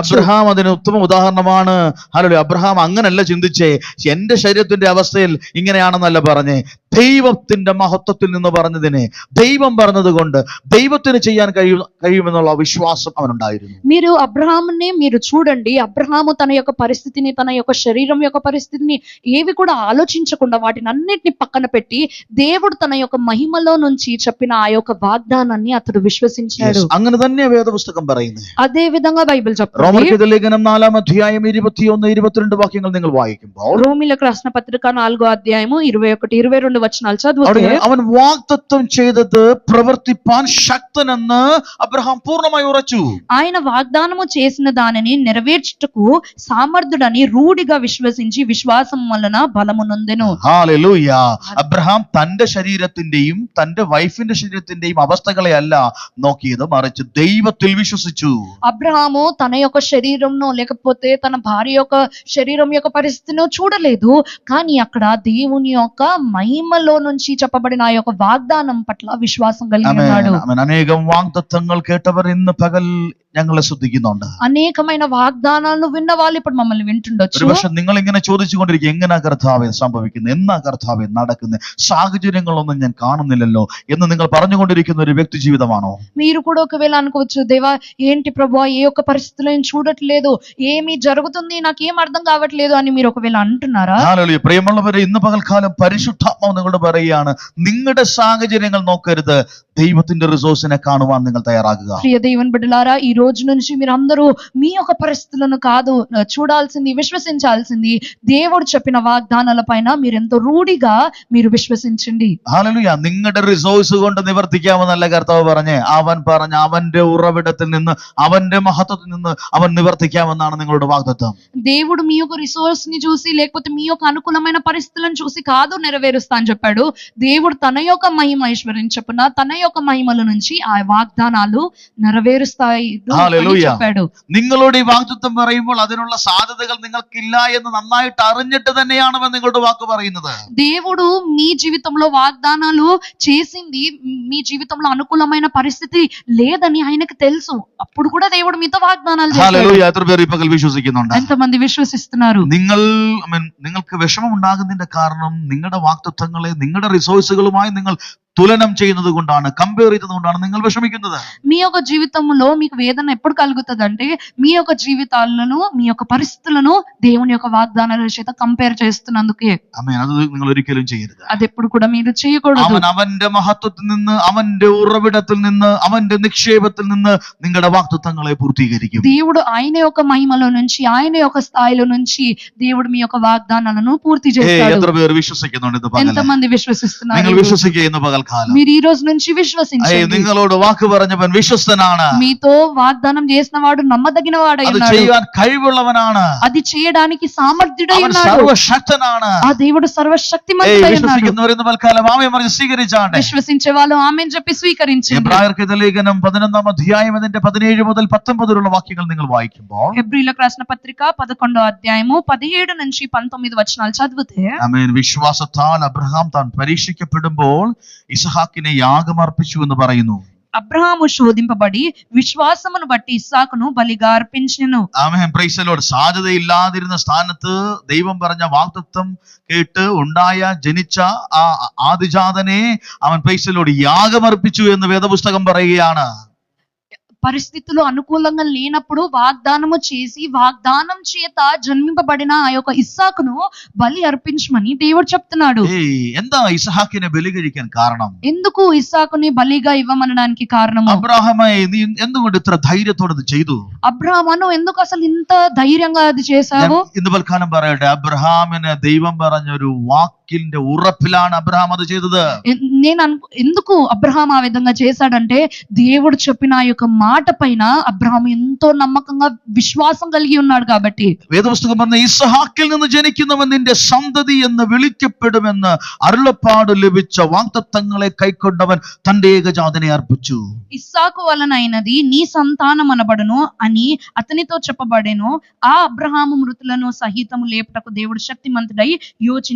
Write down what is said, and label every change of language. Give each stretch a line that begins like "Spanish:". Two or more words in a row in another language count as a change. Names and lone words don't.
Malayalam: അബ്രഹാം അതിന് ഉത്തമ ഉദാഹരണമാണ്. ഹല്ലേലൂയ. അബ്രഹാം അങ്ങനല്ല ചിന്തിച്ചേ, എന്റെ ശരീരത്തിന്റെ അവസ്ഥയിൽ ഇങ്ങനെയാണെന്നല്ല പറഞ്ഞേ, ദൈവത്തിന്റെ മഹത്വത്തിൽ നിന്ന് പറഞ്ഞതിനെ, ദൈവം പറഞ്ഞത് കൊണ്ട് ദൈവത്തിന് ചെയ്യാൻ കഴിയുമെന്നുള്ള വിശ്വാസം അവനുണ്ടായിരുന്നു.
Telugu: మీరు అబ్రహాముని మీరు చూడండి, అబ్రహాము తన యొక్క పరిస్థితిని, తన యొక్క శరీరం యొక్క పరిస్థితిని ఏవి కూడా ఆలోచించకుండా వాటిని అన్నిటిని పక్కన పెట్టి దేవుడు తన యొక్క మహిమలో నుంచి చెప్పిన ఆ యొక్క వాగ్దానాన్ని అతడు విశ్వసించాడు.
Malayalam: അങ്ങനെ തന്നെ വേദപുസ്തകം പറയുന്നത്.
Telugu: అదే విధంగా బైబిల్ చెప్తుంది.
Malayalam: റോമർക്കെഴുതിയ ലേഖനം 4-ാം അധ്യായം 21-22 വാക്യങ്ങൾ നിങ്ങൾ വായിക്കുമ്പോൾ,
Telugu: రోమీలకు రాసిన పత్రిక 4వ అధ్యాయము 21-22 వచనాలు చదివితే,
Malayalam: അവൻ വാഗ്ദത്തം ചെയ്തത് പ്രവർത്തിപ്പാൻ ശക്തനെന്ന് അബ്രഹാം പൂർണ്ണമായി ഉറച്ചു.
Telugu: ఆయన వాగ్దానము చేసిన దానిని నెరవేర్చుటకు సామర్థుడని రూఢిగా విశ్వసించి విశ్వాసం వలన బలము నొందెను.
Malayalam: ഹല്ലേലൂയ. അബ്രഹാം തന്റെ ശരീരത്തിന്റെയും തന്റെ വൈഫിന്റെ ശരീരത്തിന്റെയും അവസ്ഥകളെ അല്ല നോക്കിയത്, മറിച്ച് ദൈവത്തിൽ വിശ്വസിച്ചു.
Telugu: అబ్రహాము తన యొక్క శరీరంను లేకపోతే తన భార్య యొక్క శరీరం యొక్క పరిస్థితిని చూడలేదు, కానీ అక్కడ దేవుని యొక్క మహిమలో నుంచి చెప్పబడిన ఆ యొక్క వాగ్దానం పట్ల విశ్వాసం కలిగి ఉన్నాడు.
Malayalam: അനേകം വാഗ്ദത്തങ്ങൾ കേട്ടവർ ഇന്ന് പകൽ ഞങ്ങളെ ശ്രദ്ധിക്കുന്നുണ്ട്.
Telugu: అనేకమైన వాగ్దానాలను విన్న వాళ్ళు ఇప్పుడు మమ్మల్ని వింటుండొచ్చు.
Malayalam: ഒരുപക്ഷെ നിങ്ങൾ ഇങ്ങനെ ചോദിച്ചുകൊണ്ടിരിക്കും, എങ്ങനാ കർത്താവേ സംഭവിക്കുന്നത്, എന്നാ കർത്താവേ നടക്കുന്നത്, സാഹചര്യങ്ങളൊന്നും ഞാൻ കാണുന്നില്ലല്ലോ എന്ന് നിങ്ങൾ പറഞ്ഞുകൊണ്ടിരിക്കുന്ന ഒരു വ്യക്തി ജീവിതമാണോ?
Telugu: మీరు కూడా ఒకవేళ అనుకోవచ్చు, దేవా ఏంటి ప్రభువా, ఏ ఒక్క పరిస్థితిలో నేను చూడట్లేదు, ఏమి జరుగుతుంది, నాకేం అర్థం కావట్లేదు అని మీరు ఒకవేళ అంటున్నారా?
Malayalam: ഹല്ലേലൂയ. പ്രിയമുള്ളവരെ, ഇന്ന് പകൽക്കാലം പരിശുദ്ധാത്മാവ് നിങ്ങളോട് പറയുകയാണ്, നിങ്ങളുടെ സാഹചര്യങ്ങൾ നോക്കരുത്, ദൈവത്തിന്റെ റിസോഴ്സിനെ കാണുവാൻ നിങ്ങൾ തയ്യാറാകുക.
Telugu: ప్రియ దేవుని బిడ్డలారా, ఈ రోజు నుంచి మీరు అందరూ మీ యొక్క పరిస్థితులను కాదు చూడాల్సింది, విశ్వసించాల్సింది దేవుడు చెప్పిన వాగ్దానాల పైన మీరు ఎంతో రూఢిగా మీరు విశ్వసించండి.
Malayalam: ഹല്ലേലൂയ. നിങ്ങളുടെ റിസോഴ്സ് കൊണ്ട് നിവർത്തിക്കാമെന്നല്ല കർത്താവ് പറഞ്ഞേ, അവൻ പറഞ്ഞ അവന്റെ ഉറവിടത്തിൽ നിന്ന്, അവന്റെ മഹത്വത്തിൽ നിന്ന് അവൻ നിവർത്തിക്കാമെന്നാണ് നിങ്ങളുടെ വാഗ്ദത്തം.
Telugu: దేవుడు మీ యొక్క రిసోర్స్ ని చూసి లేకపోతే మీ యొక్క అనుకూలమైన పరిస్థితులను చూసి కాదు నెరవేరుస్తా అని చెప్పాడు. దేవుడు తన యొక్క మహిమ ఐశ్వర్యం చెప్పున తన యొక్క మహిమల నుంచి ఆ వాగ్దానాలు నెరవేరుస్తాయి అని చెప్పాడు.
Malayalam: നിങ്ങളോട് ഈ വാഗ്ദത്തം പറയുമ്പോൾ അതിനുള്ള സാധ്യതകൾ നിങ്ങൾക്കില്ല എന്ന് നന്നായിട്ട് അറിഞ്ഞിട്ട് തന്നെയാണ് അവൻ നിങ്ങളുടെ വാക്ക് പറയുന്നത്.
Telugu: దేవుడు మీ జీవితంలో వాగ్దానాలు చేసింది, మీ జీవితంలో అనుకూలమైన పరిస్థితి లేదని ఆయనకు తెలుసు, అప్పుడు కూడా దేవుడు మీతో వాగ్దానాలు చేశాడు.
Malayalam: ഹല്ലേലൂയ. എത്ര പേർ ഈ പകൽ വിശ്വസിക്കുന്നുണ്ട്?
Telugu: ఎంతమంది విశ్వసిస్తున్నారు?
Malayalam: നിങ്ങൾക്ക് വിഷമം ഉണ്ടാകുന്നതിന്റെ കാരണം നിങ്ങളുടെ വാഗ്ദത്തങ്ങളെ നിങ്ങളുടെ റിസോഴ്സുകളുമായി നിങ്ങൾ തുലനം ചെയ്യുന്നത് കൊണ്ടാണ്, കമ്പയർ ചെയ്യുന്നത് കൊണ്ടാണ് നിങ്ങൾ വിഷമിക്കുന്നത്.
Telugu: మీ యొక్క జీవితంలో మీకు వేదన ఎప్పుడు కలుగుతుంది అంటే మీ యొక్క జీవితాలను, మీ యొక్క పరిస్థితులను దేవుని యొక్క వాగ్దానాల చేత కంపేర్ చేస్తున్నందుకే.
Malayalam: ആമേൻ. അത് നിങ്ങൾ ഒരിക്കലും ചെയ്യരുത്.
Telugu: అది ఎప్పుడు కూడా మీరు చేయకూడదు.
Malayalam: അവൻ അവന്റെ മഹത്വത്തിൽ നിന്ന്, അവന്റെ ഉറവിടത്തിൽ നിന്ന്, അവന്റെ നിക്ഷേപത്തിൽ നിന്ന് നിങ്ങളുടെ വാഗ്ദത്തങ്ങളെ പൂർത്തീകരിക്കും.
Telugu: దేవుడు ఆయన యొక్క మహిమలో నుంచి, ఆయన యొక్క స్థాయిలో నుంచి దేవుడు మీ యొక్క వాగ్దానాలను పూర్తి చేస్తాడు.
Malayalam: എത്ര പേർ വിശ്വസിക്കുന്നുണ്ട് ഇത് പകൽ?
Telugu: ఎంతమంది విశ్వసిస్తున్నారు?
Malayalam: നിങ്ങൾ വിശ്വസിക്കുക ഇന്ന് പകൽക്കാലം.
Telugu: మీరు ఈ రోజు నుంచి విశ్వసించండి.
Malayalam: നിങ്ങളോട് വാക്ക് പറഞ്ഞവൻ വിശ്വസ്തനാണ്.
Telugu: మీతో వాగ్దానం చేసిన వాడు నమ్మదగిన వాడై
Malayalam: അത്
Telugu: ఉన్నాడు.
Malayalam: ചെയ്യാൻ കഴിവുള്ളവനാണ്.
Telugu: అది చేయడానికి సామర్థ్యుడై
Malayalam: അവൻ
Telugu: ఉన్నాడు.
Malayalam: സർവശക്തനാണ്.
Telugu: ఆ దేవుడు సర్వశక్తిమంతుడై ఉన్నాడు.
Malayalam: വിശ്വസിക്കുന്നവർ ഇന്ന് പകൽക്കാലം ആമേൻ പറഞ്ഞ് സ്വീകരിച്ചാട്ടെ.
Telugu: విశ్వసించే వాళ్ళు ఆమేన్ చెప్పి స్వీకరించండి.
Malayalam: എബ്രായർക്കെഴുതിയ ലേഖനം 11-ാം അധ്യായം അതിന്റെ 17 മുതൽ 19 വരെയുള്ള വാക്യങ്ങൾ നിങ്ങൾ വായിക്കുമ്പോൾ,
Telugu: హెబ్రీయులకు రాసిన పత్రిక 11వ అధ్యాయము 17 నుంచి 19 వచనాలు చదివితే,
Malayalam: ആമേൻ, വിശ്വാസത്താൽ അബ്രഹാം താൻ പരീക്ഷിക്കപ്പെടുമ്പോൾ ഇസ്ഹാക്കിനെ യാഗമർപ്പിച്ചു എന്ന് പറയുന്നു.
Telugu: అబ్రహాము శోధింపబడి విశ్వాసమును బట్టి ఇస్సాకును బలిగా అర్పించెను.
English: ആമേൻ. Praise the Lord.
Malayalam: സാധ്യതയില്ലാതിരുന്ന സ്ഥാനത്ത് ദൈവം പറഞ്ഞ വാഗ്ദത്തം കേട്ട് ജനിച്ച ആ ആദിജാതനെ അവൻ
English: Praise the Lord
Malayalam: യാഗമർപ്പിച്ചു എന്ന് വേദപുസ്തകം പറയുകയാണ്.
Telugu: పరిస్థితులు అనుకూలంగా లేనప్పుడు వాగ్దానము చేసి వాగ్దానం చేత జన్మింపబడిన ఆ యొక్క ఇస్సాకును బలి అర్పించమని దేవుడు చెప్తున్నాడు.
Malayalam: എന്താ ഇസ്ഹാക്കിനെ ബലി കഴിക്കാൻ കാരണം?
Telugu: ఎందుకు ఇస్సాకుని బలిగా ఇవ్వమనడానికి కారణము?
Malayalam: അബ്രാഹാമേ, നീ എന്തുകൊണ്ട് ഇത്ര ധൈര്യത്തോടെ ഇത് ചെയ്തു?
Telugu: అబ్రహాము ఎందుకు అసలు ఇంత ధైర్యంగా అది చేశావు?
Malayalam: ഇന്ന് പൽക്കാലം പറയട്ടെ, അബ്രഹാമിന് ദൈവം പറഞ്ഞൊരു വാക്കിന്റെ ഉറപ്പിലാണ് അബ്രഹാം അത് ചെയ്തത്.
Telugu: నేను ఎందుకు అబ్రహాం ఆ విధంగా చేశాడంటే దేవుడు చెప్పిన ఆ యొక్క మాట పైన అబ్రహాం ఎంతో నమ్మకంగా విశ్వాసం కలిగి ఉన్నాడు కాబట్టి.
Malayalam: വേദപുസ്തകം പറഞ്ഞ ഇസ്ഹാക്കിൽ നിന്ന് ജനിക്കുന്നവൻ നിന്റെ സന്തതി എന്ന് വിളിക്കപ്പെടുമെന്ന് അരുളപ്പാട് ലഭിച്ച വാഗ്ദത്തങ്ങളെ കൈക്കൊണ്ടവൻ തന്റെ ഏകജാതനെ അർപ്പിച്ചു.
Telugu: ఇస్సాకు వలనైనది నీ సంతానం అనబడును అని అతనితో చెప్పబడెను. ఆ అబ్రహాము మృతులను సహితము లేపుటకు దేవుడు శక్తిమంతుడై యోచించెను.